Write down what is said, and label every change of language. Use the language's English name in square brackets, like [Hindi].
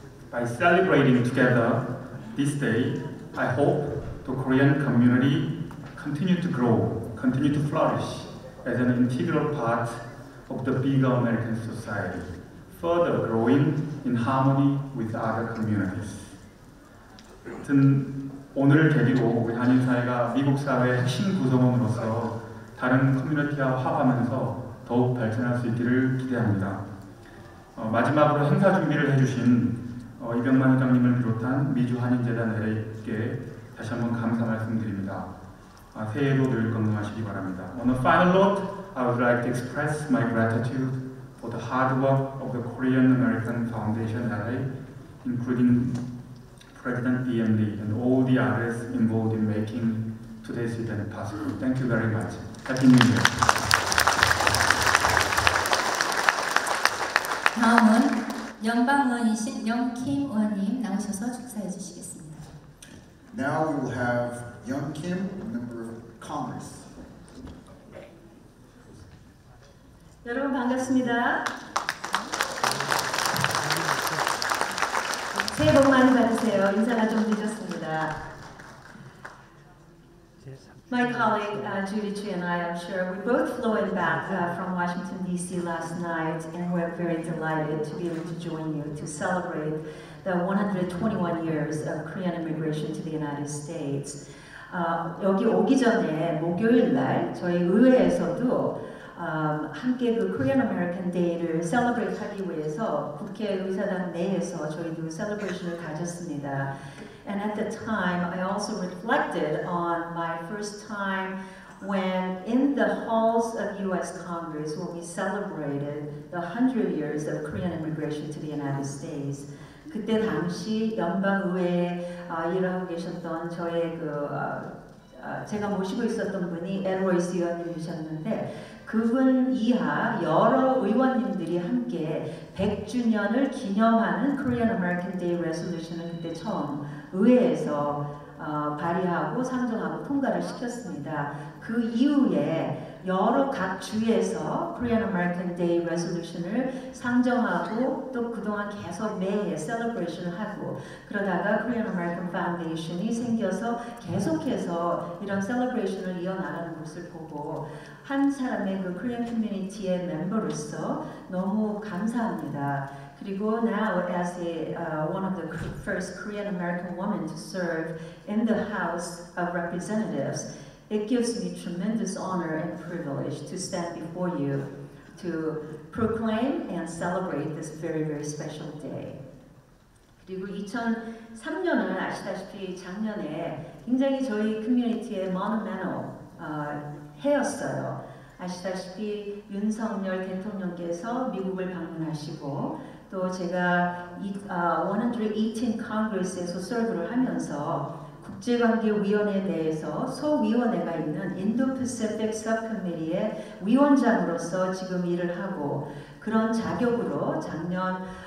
[English] By celebrating together this day, I hope the Korean community continue to grow, continue to flourish as an integral part of the bigger American society, further growing in harmony with other communities. [Korean] 오늘을 계기로 우리 한인 사회가 미국 사회의 핵심 구성원으로서 다른 커뮤니티와 화합하면서 더욱 발전할 수 있기를 기대합니다. 마지막으로 행사 준비를 해주신 이병만 회장님을 비롯한 미주한인재단 LA께 다시 한번 감사 말씀드립니다. 새해에도 늘 건강하시기 바랍니다. [English] On a final note, I would like to express my gratitude for the hard work of the Korean American Foundation LA, including President DMD and all the others involved in making today's event possible. Thank you very much. Happy New Year. [Korean] 다음은 연방의원이신 영킴 의원님 나오셔서 축사해 주시겠습니다. [English] Now we will have Young Kim, member of Congress. [Korean] 여러분 반갑습니다. 새해 복 많이 받으세요. 인사가 좀 늦었습니다. [English] My colleague Judy Chi and I, I'm sure, we both flew in back from Washington, D.C. last night, and we're very delighted to be able to join you to celebrate the 121 years of Korean immigration to the United States. [Korean] 여기 오기 전에 목요일 날 저희 의회에서도 함께 그 Korean American Day를 celebrate 하기 위해서 국회의사당 내에서 저희도 celebration을 가졌습니다. [English] And at the time, I also reflected on my first time when in the halls of U.S. Congress, when we celebrated the 100 years of Korean immigration to the United States. [Korean] 그때 당시 연방의회에 일하고 계셨던 저의 제가 모시고 있었던 분이 엘로이스 의원님이셨는데 그분 이하 여러 의원님들이 함께 100주년을 기념하는 Korean American Day Resolution을 그때 처음 의회에서 발의하고 상정하고 통과를 시켰습니다. 그 이후에 여러 각 주에서 Korean American Day Resolution을 상정하고 또 그동안 계속 매해 셀러브레이션을 하고 그러다가 Korean American Foundation이 생겨서 계속해서 이런 셀러브레이션을 이어나가는 것을 보고 한 사람의 그 Korean 커뮤니티의 멤버로서 너무 감사합니다. 그리고 [English] now as one of the first Korean American women to serve in the House of Representatives, it gives me tremendous honor and privilege to stand before you to proclaim and celebrate this very, very special day. [Korean] 그리고 2003년은 아시다시피 작년에 굉장히 저희 커뮤니티의 monumental 해였어요. 아시다시피 윤석열 대통령께서 미국을 방문하시고 또 제가 118 Congress에서 서브를 하면서 국제관계위원회 내에서 소위원회가 있는 인도-패시픽 서브커미티의 위원장으로서 지금 일을 하고 그런 자격으로 작년